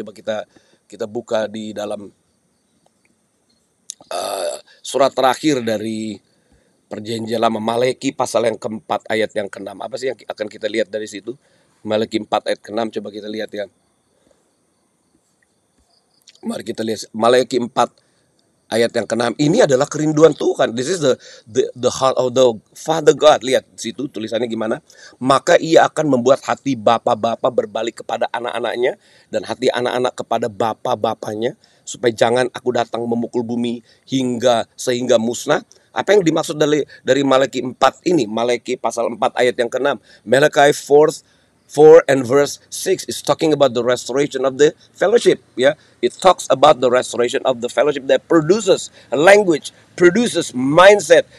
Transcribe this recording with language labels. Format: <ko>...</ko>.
<id>Coba kita buka di dalam surat terakhir dari Perjanjian Lama, Maleki pasal yang keempat ayat yang ke-6. Apa sih yang akan kita lihat dari situ? Maleki 4 ayat ke-6, coba kita lihat ya. Mari kita lihat Maleki 4 ayat yang ke-6. Ini adalah kerinduan Tuhan.</id> <en>This is the heart of the Father God.</en> <id>Lihat situ tulisannya gimana. Maka ia akan membuat hati bapak-bapak berbalik kepada anak-anaknya, dan hati anak-anak kepada bapak-bapaknya, supaya jangan aku datang memukul bumi sehingga musnah. Apa yang dimaksud dari Maleki 4 ini? Maleki pasal 4 ayat yang ke-6.</id> <en>Malachi 4 and verse 6 is talking about the restoration of the fellowship. Yeah, it talks about the restoration of the fellowship that produces a language, produces mindset.</en>